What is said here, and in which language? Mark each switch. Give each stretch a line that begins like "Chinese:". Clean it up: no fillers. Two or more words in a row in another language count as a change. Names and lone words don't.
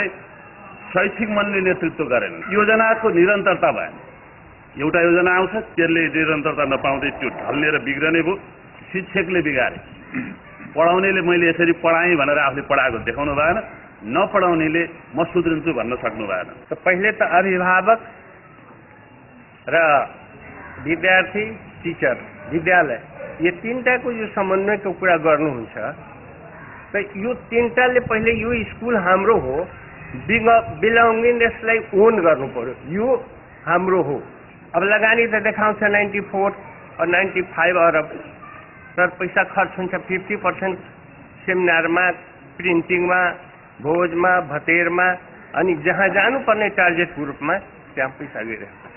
Nepali: शैक्षिक मनले नेतृत्व गरेन, योजनाको निरन्तरता भएन। एउटा योजना आउँछ, त्यसले निरन्तरता नपाउँदै त्यो ढल्ने र बिग्रने भयो। शिक्षकले बिगारे। पढाउनेले मैले यसरी पढाएँ भनेर आफूले पढाएको देखाउनु भएन, नपढाउनेले म सुध्रिन्छु भन्न सक्नु भएन।
Hindi: तो पहले तो
Nepali: अभिभावक र विद्यार्थी, टीचर, विद्यालय, ये 3टा को जो समन्वय को कुरा गर्नुहुन्छ, तो यो 3टाले पहले यो स्कूल हाम्रो हो, बिलोंगिङनेसलाई ओन गर्नु पर्यो, यो हाम्रो हो। अब लगानी त देखाउँछ 94 और 95 अरब, तर पैसा खर्च हुन्छ 50% सेमिनारमा, प्रिन्टिङमा, भोजमा, भतेरमा, अनि जहाँ जानुपर्ने टार्गेट ग्रुपमा त्यहाँ पैसा गइरहेको छ।